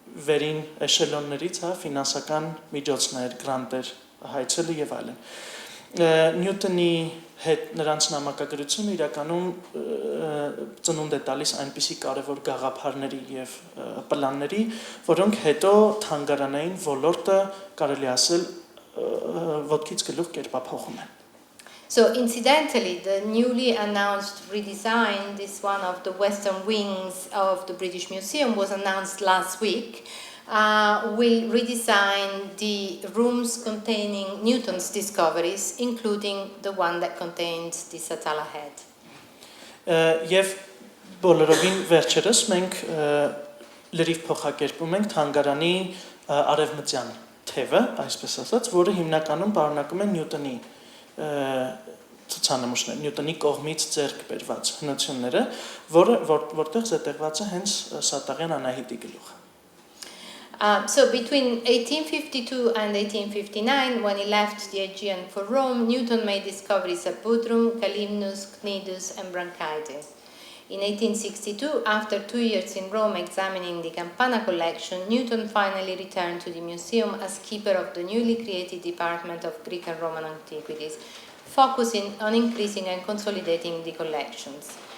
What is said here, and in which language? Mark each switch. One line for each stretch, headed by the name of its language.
Armenian: վերին էշելոններից ֆինանսական միջոցներ, գրանտեր հայցելը եւ այլն։ Նյութոնի հետ նրանց նամակագրությունը իրականում ծնունդ է տալիս այնպիսի կարևոր գաղափարների եւ պլանների, որոնք հետո թանգարանային ոլորտը կարելի ասել ոտքից գլուխ կերպափոխում են։
English: So incidentally, the newly announced redesign, this one of the western wings of the British Museum was announced last week, will redesign the rooms containing Newton's discoveries, including the one that contained the Satala head.
Armenian: Եվ բոլորովին վերջերս մենք լրիվ փոխակերպում ենք թանգարանի արևմտյան թևը, այսպես ասած, որը հիմնականում պարունակում է Նյութոնի ցուցանմուշներ, Նյութոնի կողմից ձեռք բերված հնությունները, որտեղ զետեղված է հենց Սատաղյան Անահիտի գլուխը։
English: So between 1852 and 1859, when he left the Aegean for Rome, Newton made discoveries at Budrum, Calymnus, Cnidus, and Branchides. In 1862, after 2 years in Rome examining the Campana collection, Newton finally returned to the museum as keeper of the newly created Department of Greek and Roman Antiquities, focusing on increasing and consolidating the collections.